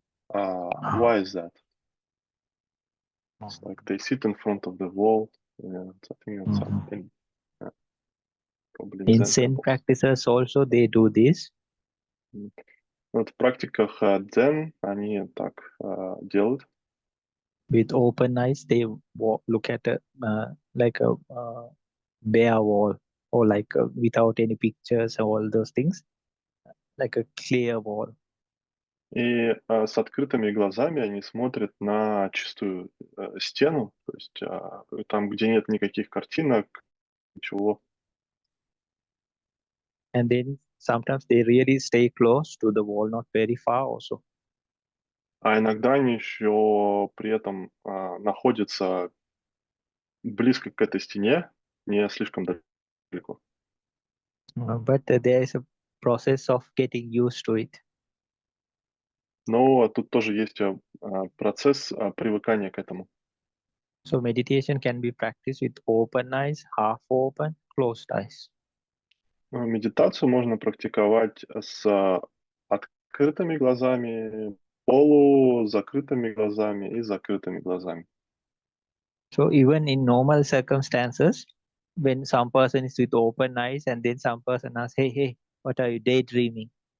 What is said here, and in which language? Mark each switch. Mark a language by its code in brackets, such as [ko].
[en] Why is that? It's like they sit in front of the wall. And I think it's probably in In Zen Zen temples. practices also they do this. [ru] Вот в практиках дзен они так делают. [en] With open eyes, they look at like a bare wall, or like without any pictures and all those things, like a clear wall. [ru] И с открытыми глазами они смотрят на чистую стену, то есть там, где нет никаких картинок, ничего. [en] And then sometimes they really stay close to the wall, not very far also. [ru] А иногда они еще при этом находятся близко к этой стене, не слишком далеко. [en] But there is a process of getting used to it. [ru] Но тут тоже есть процесс привыкания к этому. [en] So meditation can be practiced with open eyes, half open, closed eyes. [ru] Медитацию можно практиковать с открытыми глазами, полузакрытыми глазами и закрытыми глазами. [en] So even in normal circumstances, when some person is with open eyes and then some person asks, hey, hey, what are you daydreaming?